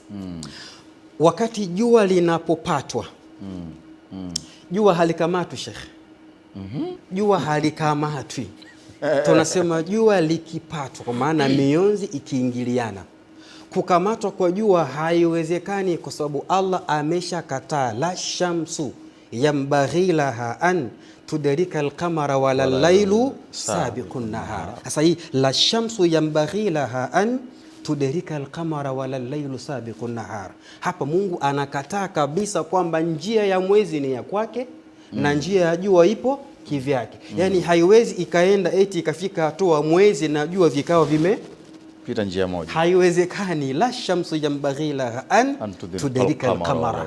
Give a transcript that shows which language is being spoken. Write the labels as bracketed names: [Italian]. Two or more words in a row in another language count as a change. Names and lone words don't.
[Swahili] Wakati jua linapopatwa. Jua halikamatwi Sheikh. Jua halikamatwi. Tunasema jua likipatwa, kwa maana mionzi ikiingiliana. Kukamatwa kwa jua haiwezekani, kwa sababu Allah ameshakataa, [Arabic] لا الشمس ينبغي لها أن تدرك القمر ولا الليل سابق النهار. [Swahili] Sasa hii [Arabic] لا الشمس ينبغي لها أن تدرك القمر ولا الليل سابق النهار, [Swahili] hapa Mungu anakataa kabisa kwamba njia ya mwezi ni ya kwake na njia ya jua ipo kivyake. Yani haiwezi ikaenda eti ikafika hatua mwezi na jua vikao vimepita njia moja. Haiwezekani. [Arabic] لا الشمس ينبغي لها أن تدرك القمر.